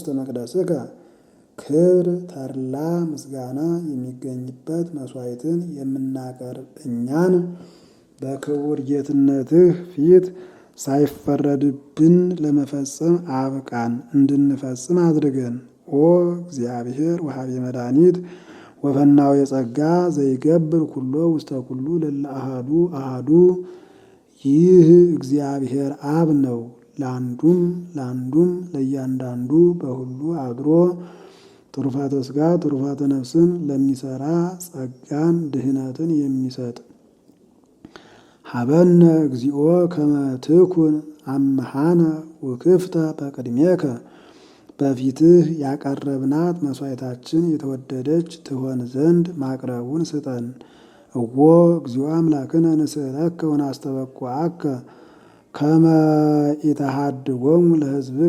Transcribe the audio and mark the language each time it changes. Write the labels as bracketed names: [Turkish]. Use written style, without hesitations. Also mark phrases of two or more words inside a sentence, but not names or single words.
[Amharic] መቅደስከ ክብር ተድላ ምስጋና የሚገኝበት መስዋዕትን የምናቀርብ እኛን በክቡር ጌትነትህ ፊት ሳይፈረድብን ለመፈጸም አብቃን፣ እንድንፈጽም አድርገን። [Geez] ኦ እግዚአብሔር ወሀቤ መድኃኒት ወፈናው የጸጋ ዘይገብር ኩሎ ውስተ ኩሉ ለለ አሃዱ አሃዱ [Amharic] ይህ እግዚአብሔር አብ ነው። ለአንዱም ለእያንዳንዱ በሁሉ አድሮ ትሩፋተ ሥጋ ትሩፋተ ነፍስን ለሚሰራ ጸጋን ድህነትን የሚሰጥ [Geez] ሀበነ እግዚኦ ከመ ትኩን አምሃነ ውክፍተ በቅድሜከ [Amharic] በፊትህ ያቀረብናት መስዋዕታችን የተወደደች ትሆን ዘንድ ማቅረቡን ስጠን። [Geez] እዎ እግዚኦ አምላክነ ንስእለከ ወናስተበኩዓከ ከመ ኢተሃድጎሙ ለሕዝብከ